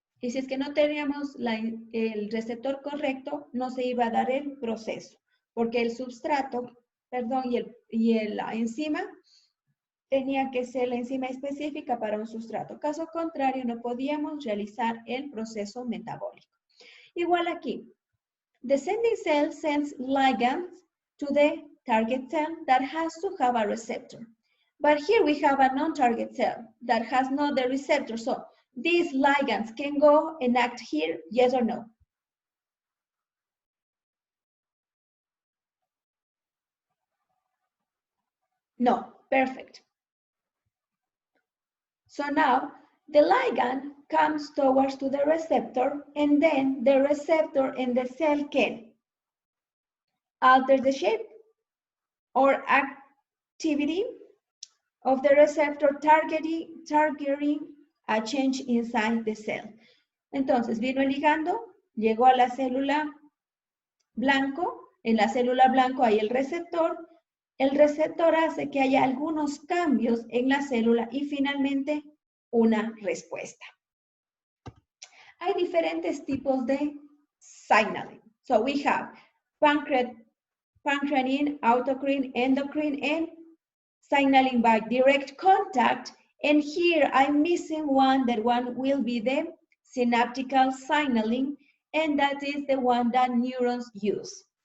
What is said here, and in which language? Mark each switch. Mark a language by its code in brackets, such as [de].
[es] Y si es que no teníamos el receptor correcto, no se iba a dar el proceso, porque el substrato, perdón, y la enzima tenía que ser la enzima específica para un sustrato. Caso contrario, no podíamos realizar el proceso metabólico. Igual aquí, [en] the sending cell sends ligands to the target cell that has to have a receptor. But here we have a non-target cell that has not the receptor. So these ligands can go and act here, yes or no? No, perfect. So now the ligand comes towards to the receptor, and then the receptor and the cell can alter the shape or activity of the receptor targeting a change inside the cell. [es] Entonces vino el ligando, llegó a la célula blanco, en la célula blanco hay el receptor hace que haya algunos cambios en la célula y finalmente una respuesta. Hay diferentes tipos de signaling. [en] So we have pancreatin, autocrine, endocrine, and signaling by direct contact. And here I'm missing one, that one will be the synaptical signaling, and that is the one that neurons use.